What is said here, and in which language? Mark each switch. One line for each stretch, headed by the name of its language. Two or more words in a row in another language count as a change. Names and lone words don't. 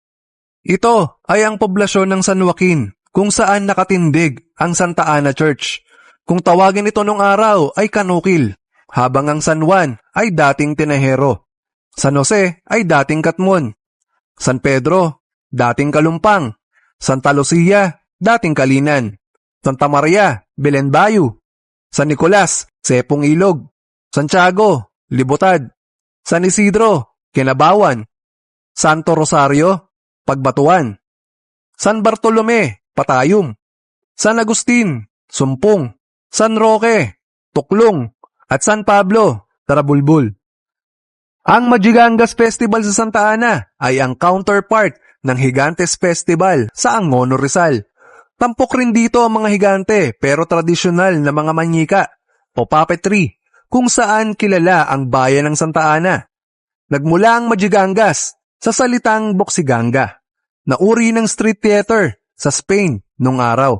Filipino: Ito ay ang poblasyon ng San Joaquin kung saan nakatindig ang Santa Ana Church. Kung tawagin ito nung araw ay Kanukil, habang ang San Juan ay dating Tinahero. San Jose ay dating Katmon. San Pedro, dating Kalumpang. Santa Lucia, dating Kalinan. Santa Maria, Belen Bayu. San Nicolas, Sepong Ilog. Santiago, Libutad. San Isidro, Kinabawan. Santo Rosario, Pagbatuan. San Bartolome, Patayum. San Agustin, Sumpong. San Roque, Tuklong. At San Pablo, Tarabulbul. Ang Majigangas Festival sa Santa Ana ay ang counterpart ng Higantes Festival sa Angono Rizal. Tampok rin dito ang mga higante pero tradisyonal na mga manyika o puppetry kung saan kilala ang bayan ng Santa Ana. Nagmula ang Majigangas sa salitang Boksiganga na uri ng
English: street theater
Filipino: sa Spain nung araw.